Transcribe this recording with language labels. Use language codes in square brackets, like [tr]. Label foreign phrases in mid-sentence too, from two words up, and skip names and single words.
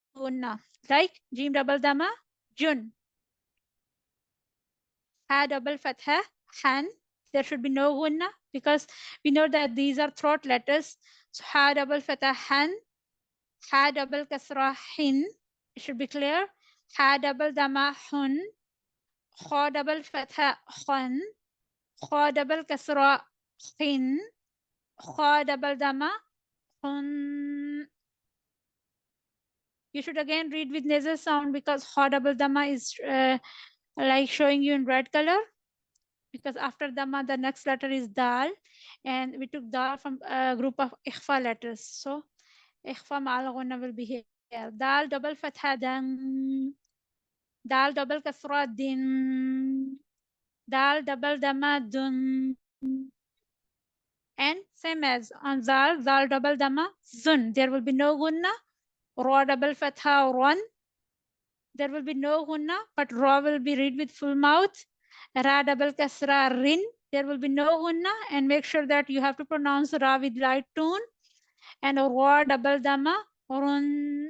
[en] Like jim double dama, jun, ha double fatha, han. There should be no unna because we know that these are throat letters. So ha double fatha, han, ha double kasra, hin. It should be clear. Ha double dama, hun, Kha double fatha khan, kha double kasra khin, kha double dama khun. You should again read with nasal sound because kha double dama is like showing you in red color, because after dama the next letter is dal, and we took dal from a group of ikhfa letters. So [ar] إخفاء مع الغنة [en] will be here. Dal double fatha dan, dal double kasra din, dal double dama dun. And same as on zal, zal double dama zun. There will be no gunna. Ra double fatha run. There will be no gunna, but ra will be read with full mouth. Ra double kasra rin. There will be no gunna, and make sure that you have to pronounce ra with light tone. And ra double dama run.